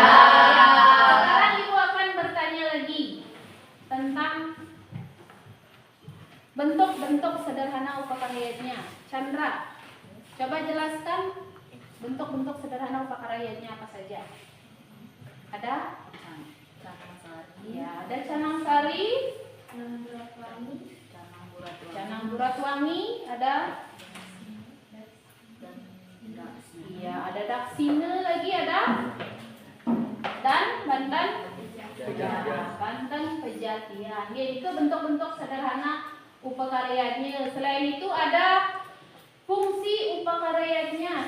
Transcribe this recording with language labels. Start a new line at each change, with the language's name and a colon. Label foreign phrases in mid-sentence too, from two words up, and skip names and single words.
Indonesian: Ya, sekarang Ibu akan bertanya lagi tentang bentuk-bentuk sederhana upakaryatnya. Chandra, coba jelaskan bentuk-bentuk sederhana upakaryatnya apa saja? Ada? Ya, ada canang sari, canang buratwangi, ada? Iya, ada daksine lagi ada? Dan Banten? Banten Pejatian. Ya, itu bentuk-bentuk sederhana upakaryatnya. Selain itu ada fungsi upakaryatnya.